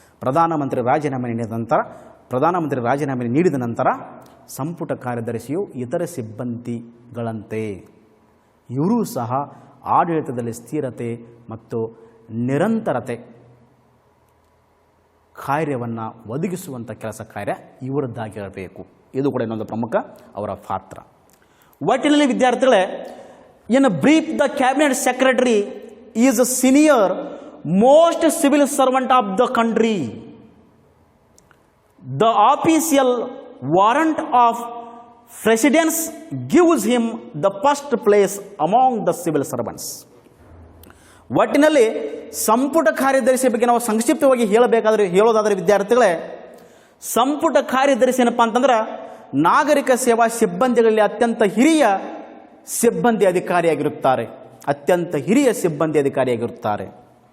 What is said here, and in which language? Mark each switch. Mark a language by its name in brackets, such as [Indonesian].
[Kannada] ಪ್ರಧಾನಮಂತ್ರಿ ರಾಜೀನಾಮೆ ನೀಡಿದ ನಂತರ ಸಂಪುಟ ಕಾರ್ಯದರ್ಶಿಯು ಇತರ ಸಿಬ್ಬಂದಿಗಳಂತೆ ಇವರೂ ಸಹ ಆಡಳಿತದಲ್ಲಿ ಸ್ಥಿರತೆ ಮತ್ತು ನಿರಂತರತೆ ಕಾರ್ಯವನ್ನು ಒದಗಿಸುವಂಥ ಕೆಲಸ ಕಾರ್ಯ ಇವರದ್ದಾಗಿರಬೇಕು. ಇದು ಕೂಡ ಇನ್ನೊಂದು ಪ್ರಮುಖ ಅವರ ಪಾತ್ರ. ಒಟ್ಟಿನಲ್ಲಿ ವಿದ್ಯಾರ್ಥಿಗಳೇ, [English] In brief, the cabinet secretary is a senior most civil servant of the country. The official warrant of precedence gives him the first place among the civil servants. [Kannada] ಒಟ್ಟಿನಲ್ಲಿ ಸಂಪುಟ ಕಾರ್ಯದರ್ಶಿ ಬಗ್ಗೆ ನಾವು ಸಂಕ್ಷಿಪ್ತವಾಗಿ ಹೇಳೋದಾದರೆ ವಿದ್ಯಾರ್ಥಿಗಳೇ, ಸಂಪುಟ ಕಾರ್ಯದರ್ಶಿ ಏನಪ್ಪ ಅಂತಂದ್ರೆ ನಾಗರಿಕ ಸೇವಾ ಸಿಬ್ಬಂದಿಗಳಲ್ಲಿ ಅತ್ಯಂತ ಹಿರಿಯ ಸಿಬ್ಬಂದಿ ಅಧಿಕಾರಿಯಾಗಿರುತ್ತಾರೆ.